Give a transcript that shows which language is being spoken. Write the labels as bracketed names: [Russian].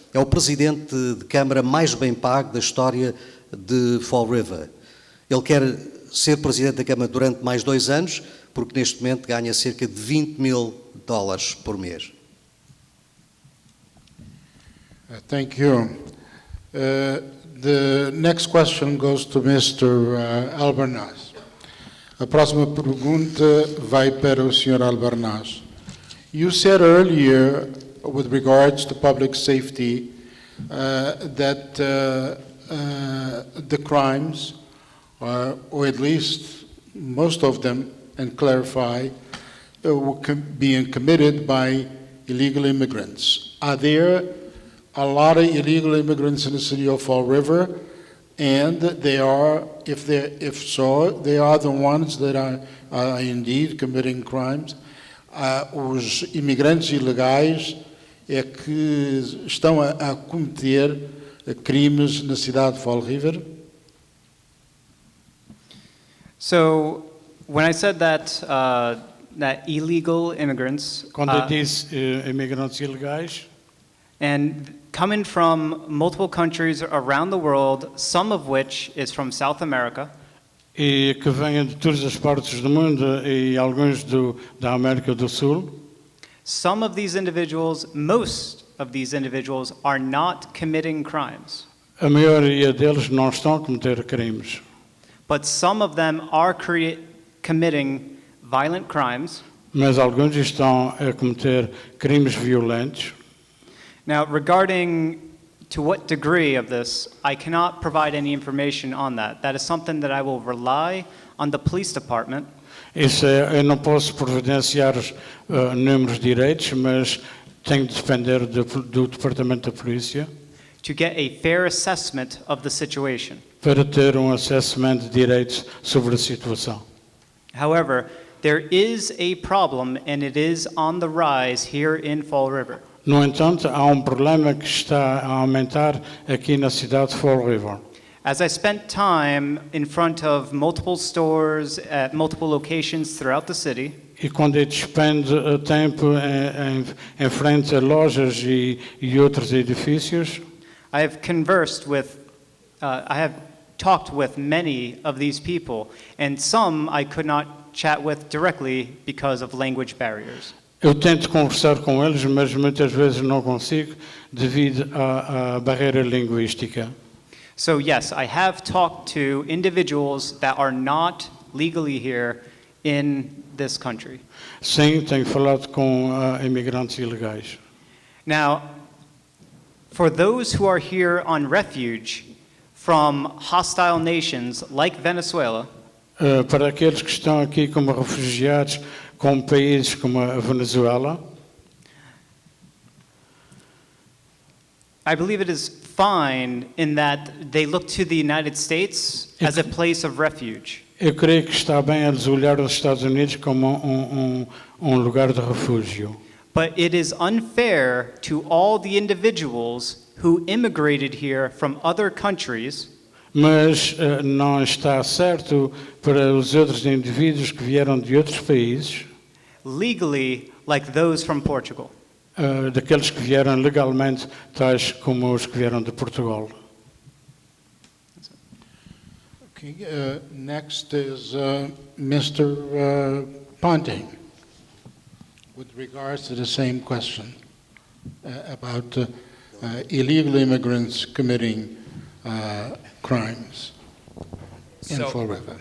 [Portuguese] É o Presidente de Câmara mais bem pago da história de Fall River. Ele quer ser Presidente da Câmara durante mais 2 anos, porque neste momento ganha cerca de $20 mil por mês. [English] Thank you. The next question goes to Mr. Albarnaz. [Portuguese] A próxima pergunta vai para o Sr. Albarnaz. [English] You said earlier, with regards to public safety, that the crimes, or at least most of them, and clarify, were being committed by illegal immigrants. Are there a lot of illegal immigrants in the city of Fall River? And they are, if so, they are the ones that are indeed committing crimes. [Portuguese] Os imigrantes ilegais é que estão a cometer crimes na cidade de Fall River. [English] So, when I said that that illegal immigrants [Portuguese] Quando eu disse imigrantes ilegais, [English] and coming from multiple countries around the world, some of which is from South America, [Portuguese] e que vêm de todas as partes do mundo e alguns da América do Sul, [English] some of these individuals, most of these individuals, are not committing crimes. [Portuguese] a maioria deles não estão a cometer crimes, [English] But some of them are committing violent crimes. [Portuguese] mas alguns estão a cometer crimes violentos. [English] Now, regarding to what degree of this, I cannot provide any information on that. That is something that I will rely on the police department [Portuguese] Isso eu não posso providenciar números direitos, mas tenho de depender do Departamento da Polícia [English] to get a fair assessment of the situation. [Portuguese] para ter assessment de direitos sobre a situação. [English] However, there is a problem and it is on the rise here in Fall River. [Portuguese] No entanto, há problema que está a aumentar aqui na cidade de Fall River. [English] As I spent time in front of multiple stores at multiple locations throughout the city, [Portuguese] E quando eu despendo tempo em frente a lojas e outros edifícios, [English] I have I have talked with many of these people, and some I could not chat with directly because of language barriers. [Portuguese] eu tento conversar com eles, mas muitas vezes não consigo devido à barreira linguística. [English] So yes, I have talked to individuals that are not legally here in this country. [Portuguese] Sim, tenho falado com imigrantes ilegais. [English] Now, for those who are here on refuge from hostile nations like Venezuela, [Portuguese] Para aqueles que estão aqui como refugiados com países como a Venezuela, [English] I believe it is fine in that they look to the United States as a place of refuge. [Portuguese] eu creio que está bem eles olhar os Estados Unidos como lugar de refúgio. [English] But it is unfair to all the individuals who immigrated here from other countries [Portuguese] Mas não está certo para os outros indivíduos que vieram de outros países, [English] legally like those from Portugal. [Portuguese] daqueles que vieram legalmente, tais como os que vieram de Portugal. [English] Okay, next is Mr. Ponte, with regards to the same question about illegal immigrants committing crimes in Fall River.